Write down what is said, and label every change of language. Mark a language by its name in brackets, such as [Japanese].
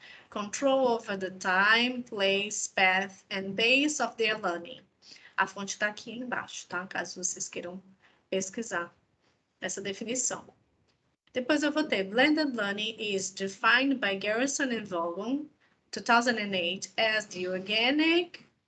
[English] Control over the time, place, path, and pace of their learning. [Portuguese] A fonte está aqui embaixo, tá? Caso vocês queiram pesquisar essa definição. Depois eu vou ter [English] Blended Learning is defined by Garrison and Vaughn, 2008, as the organic